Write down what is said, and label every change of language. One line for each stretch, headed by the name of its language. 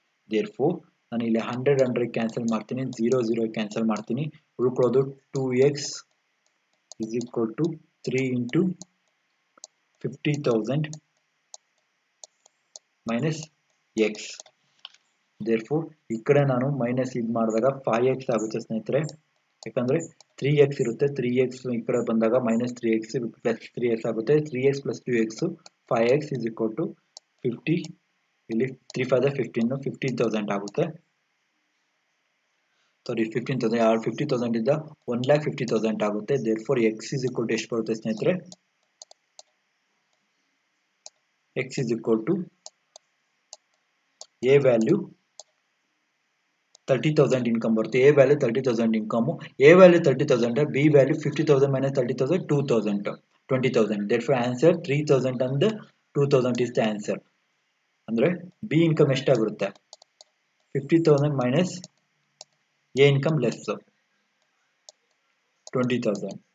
Kannada: therefore ನಾನು ಇಲ್ಲಿ 100 cancel ಮಾಡ್ತೀನಿ, 0 ಕ್ಯಾನ್ಸಲ್ ಮಾಡ್ತೀನಿ, ಉಳ್ಕೊಳ್ಳೋದು
English: 2x is equal to 3 into 50,000 minus x.
Kannada: therefore ಈ ಕಡೆ ನಾನು ಮೈನಸ್ ಇದು ಮಾಡಿದಾಗ 5x ಆಗುತ್ತೆ ಸ್ನೇಹಿತರೆ. ಯಾಕಂದ್ರೆ 3x ಇರುತ್ತೆ, 3x ಈ ಕಡೆ ಬಂದಾಗ ಮೈನಸ್ 3x ಪ್ಲಸ್ 3x ಆಗುತ್ತೆ.
English: 3x plus 2x 5x is equal to 50.
Kannada: ಇಲ್ಲಿ 3 5 15, 15,000 ಆಗುತ್ತೆ. ಸಾರಿ 15,000, 50,000 ಇಂದ 1,50,000 ಆಗುತ್ತೆ.
English: therefore x is equal to
Kannada: ಎಷ್ಟು ಬರುತ್ತೆ ಸ್ನೇಹಿತರೆ?
English: x is equal to a value 30,000 income
Kannada: ಬರುತ್ತೆ.
English: a value 30,000 income, a value 30,000, b value 50,000 minus 30,000 2,000 20,000. therefore answer 3,000 and 2,000 is the answer.
Kannada: ಅಂದ್ರೆ b income ಎಷ್ಟಾಗಿರುತ್ತೆ?
English: 50,000 minus a income less 20,000.